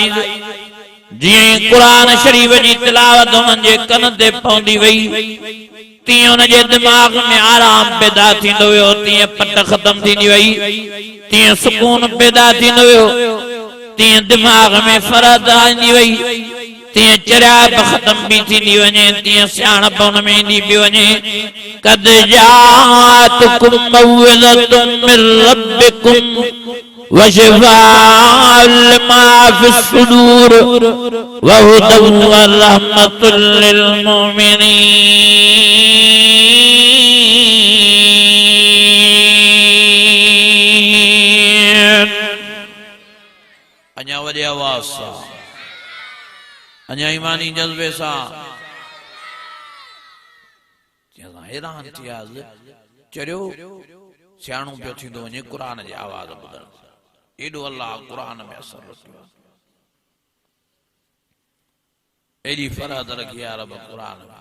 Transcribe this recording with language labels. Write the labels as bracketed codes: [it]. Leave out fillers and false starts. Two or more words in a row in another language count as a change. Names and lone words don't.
[sd] जीअं क़ुरान शरीफ़ जी तिलावत हुननि जे कन ते पवंदी वई, तीअं हुनजे दिमाग़ में आराम पैदा थींदो वियो, तीअं पट ख़तम थींदी वई, तीअं सुकून पैदा थींदो वियो, तीअं दिमाग़ में फ़रहत ईंदी वई, तीअं चरियाप ख़तम बि थींदी वञे, तीअं सियाणप हुन में ईंदी पई वञे। [ar] قد جاءتكم موعظة من ربكم وشفاء لما في الصدور وهدى ورحمة للمؤمنين. [sd] अञा वॾी आवाज़ सां, अञा ईमानी जज्बे सां हैरान थियासीं। चरियो सियाणो पियो थींदो वञे क़ुरान जी आवाज़ ॿुधण, एॾो अल्लाह क़ुरान में असर रखियो, एॾी फ़रहत रखी आहे रब क़ुरान में।